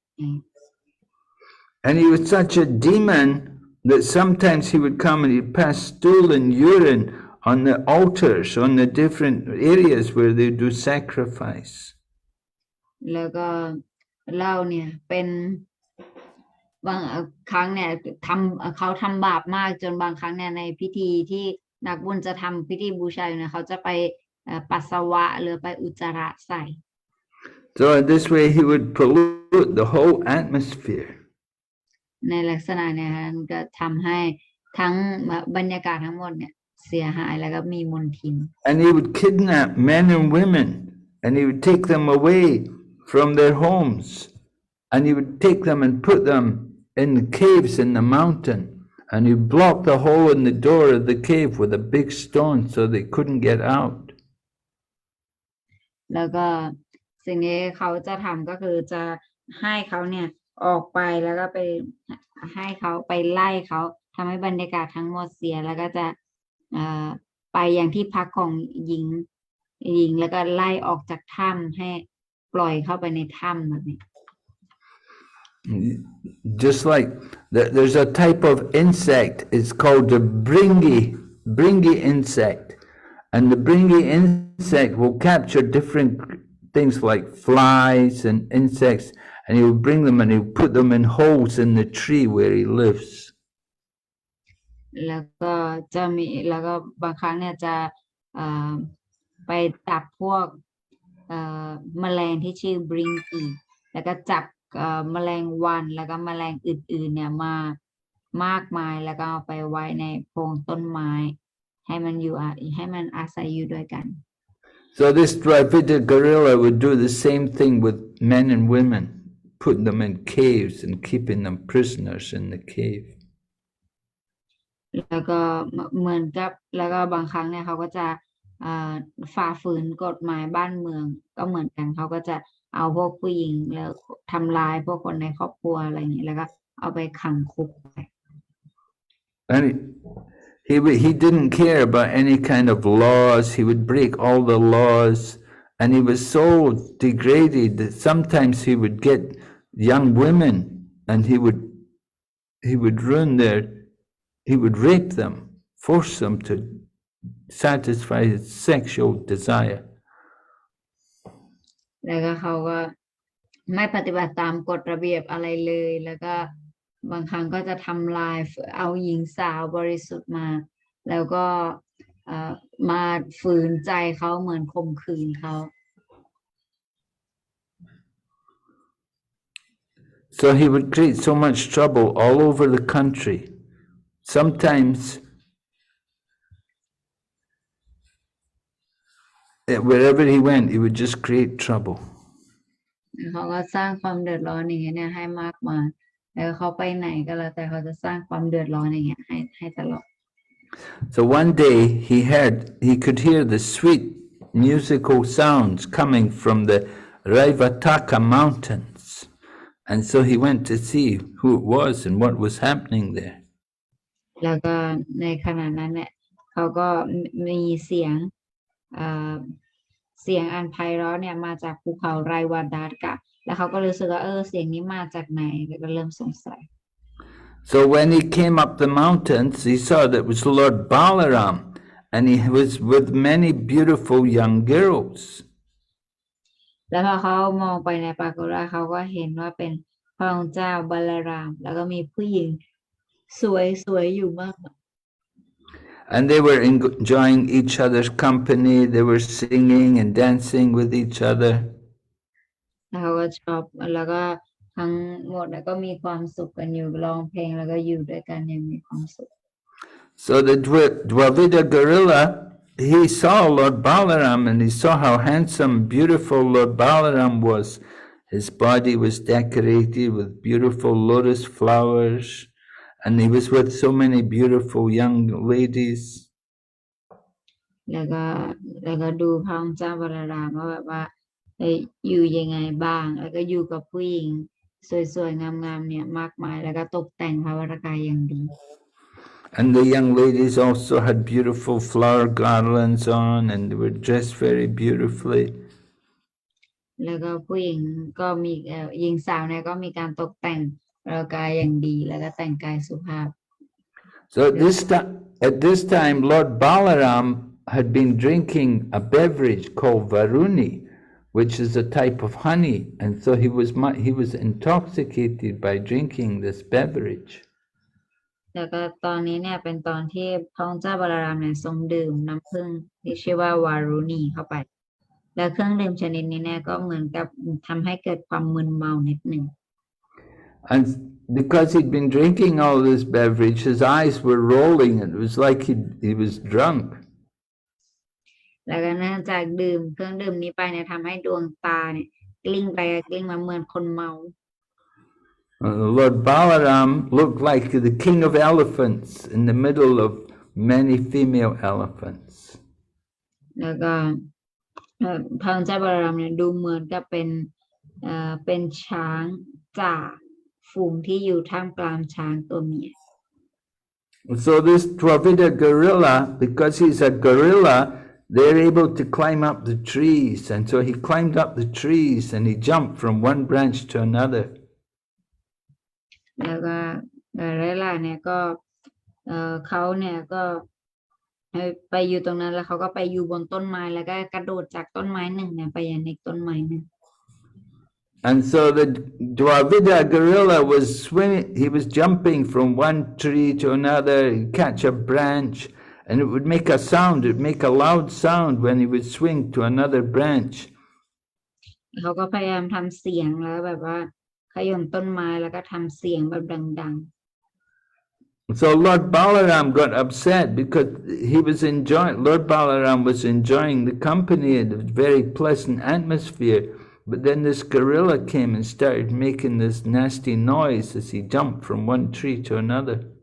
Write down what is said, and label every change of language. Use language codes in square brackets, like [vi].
[en] And he was such a demon that sometimes he would come and he'd pass stool and urine on the altars, on the different areas where they do sacrifice. [th] แล้วก็เล่าเนี่ยเป็นบางครั้งเนี่ยเขาทำบาปมากจนบางครั้งเนี่ยในพิธีที่นักบุญจะทำพิธีบูชาเนี่ยเขาจะไปปัสสาวะหรือไปอุจจาระใส่ [en] So in this way he would pollute the whole atmosphere. [th] ในลักษณะเนี่ยก็ทำให้ทั้งบรรยากาศทั้งหมดเนี่ยเสียหายแล้วก็มีมลทิน [en] And he would kidnap men and women, and he would take them away from their homes, and he would take them and put them in the caves in the mountain, and he blocked the hole in the door of the cave with a big stone so they couldn't get out. [th] แล้วก็สิ่งที่เขาจะทำก็คือจะให้เขาเนี่ยออกไปแล้วก็ไปให้เขาไปไล่เขาทำให้บรรยากาศทั้งหมดเสียแล้วก็จะไปอย่างที่พักของหญิงแล้วก็ไล่ออกจากถ้ำให้ปล่อยเข้าไปในถ้ำแบบนี้ [en] Just like there's a type of insect, it's called the bringy insect, and the bringy insect will capture different things like flies and insects, and he will bring them and he will put them in holes in the tree where he lives. [th] แล้วก็แล้วก็บางครั้งเนี่ยจะไปจับพวกแมลงที่ชื่อบริงกีแล้วก็จับแมลงวันแล้วก็แมลงอื่นๆเนี่ยมามากมายแล้วก็เอาไปไว้ในโพรงต้นไม้ให้มันอาศัยอยู่ด้วยกัน [en] So this Dvivida guerrilla would do the same thing with men and women, putting them in caves and keeping them prisoners in the cave. [th] แล้วก็เหมือนกับแล้วก็บางครั้งเนี่ยเขาก็จะฝ่าฝืนกฎหมายบ้านเมืองก็เหมือนกันเขาก็จะเอาพวกผู้หญิงแล้วทำลายพวกคนในครอบครัวอะไรอย่างนี้แล้วก็เอาไปขังคุกไป [en] And He didn't care about any kind of laws. He would break all the laws, and he was so degraded that sometimes he would get young women and he would he would rape them, force them to satisfy his sexual desire. [th] แล้วก็เขาก็ไม่ปฏิบัติตามกฎระเบียบอะไรเลยแล้วก็บางครั้งก็จะทำลายเอาหญิงสาวบริสุทธิ์มาแล้วก็มาฝืนใจเขาเหมือนข่มขืนเขา [en] So he would create so much trouble all over the country. Sometimes wherever he went, he would just create trouble. [th] เขาก็สร้างความเดือดร้อนอย่างเงี้ยให้มากมายแล้วเขาไปไหนก็แล้วแต่เขาจะสร้างความเดือดร้อนอย่างเงี้ยให้ตลอด [en] So one day he could hear the sweet musical sounds coming from the Raivataka mountains, and so he went to see who it was and what was happening there. [th] แล้วก็ในขณะนั้นเนี่ยเขาก็มีเสียงอันไพเราะเนี่ยมาจากภูเขาไรวาดากะแล้วเขาก็รู้สึกว่าเสียงนี้มาจากไหนแล้วก็เริ่มสงสัย [en] So when he came up the mountains, he saw that it was Lord Balaram, and he was with many beautiful young girls. [th] แล้วพอเขามองไปในปรากฏว่าเขาก็เห็นว่าเป็นพระองค์เจ้าบาลารามแล้วก็มีผู้หญิงสวยอยู่มากมาย [en] And they were enjoying each other's company. They were singing and dancing with each other. [th] แล้วเขาก็ชอบแล้วก็ทั้งหมดก็มีความสุขกันอยู่ร้องเพลงแล้วก็อยู่ด้วยกันอย่างมีความสุข [en] So the Dvivida gorilla, he saw Lord Balaram, and he saw how handsome, beautiful Lord Balaram was. His body was decorated with beautiful lotus flowers, and he was with so many beautiful young ladies. [th] แล้วก็ดูพระองค์เจ้าบาลารามว่าแบบว่าอยู่ยังไงบ้างแล้วก็อยู่กับผู้หญิงสวยๆงามๆเนี่ยมากมายแล้วก็ตกแต่งพระวรกายอย่างดี [en] And the young ladies also had beautiful flower garlands on, and they were dressed very beautifully. [th] แล้วก็ผู้หญิงก็มีหญิงสาวเนี่ยก็มีการตกแต่งพระวรกายอย่างดีแล้วก็แต่งกายสุภาพ [en] So at this time, Lord Balaram had been drinking a beverage called Varuni, which is a type of honey, and so he was intoxicated by drinking this beverage. [th] แล้วก็ตอนนี้เนี่ยเป็นตอนที่พระองค์เจ้าบาลารามเนี่ยทรงดื่มน้ำผึ้งที่ชื่อว่าวารุณีเข้าไปแล้วเครื่องดื่มชนิดนี้เนี่ยก็เหมือนกับทำให้เกิดความมึนเมานิดหนึ่ง [en] And because he'd been drinking all this beverage, his eyes were rolling. It was like he was drunk. [th] แล้วก็เนื่องจากดื่มเครื่องดื่มนี้ไปเนี่ยทำให้ดวงตาเนี่ยกลิ้งไปกลิ้งมาเหมือนคนเมา [en] Lord Balaram looked like the king of elephants in the middle of many female elephants. [th] แล้วก็พระองค์เจ้าบาลารามเนี่ยดูเหมือนกับเป็นช้างจ่าฝูงที่อยู่ท่ามกลางช้างตัวเมีย [en] So this Dvivida gorilla, because he's a gorilla, they're able to climb up the trees, and so he climbed up the trees and he jumped from one branch to another. [th] แล้วก็เรล่าเนี่ยก็เขาเนี่ยก็ไปอยู่ตรงนั้นแล้วเขาก็ไปอยู่บนต้นไม้แล้วก็กระโดดจากต้นไม้หนึ่งเนี่ยไปยังอีกต้นไม้หนึ่ง [en] And so the Dvivida gorilla was swimming, he was jumping from one tree to another, he'd catch a branch, and it would make a sound, it would make a loud sound when he would swing to another branch. [th] เขาก็พยายามทำเสียงแล้วแบบว่าขย่มต้นไม้แล้วก็ทำเสียงแบบดัง [en] So Lord Balaram got upset because Lord Balaram was enjoying the company and a very pleasant atmosphere. But then this gorilla came and started making this nasty noise as he jumped from one tree to another.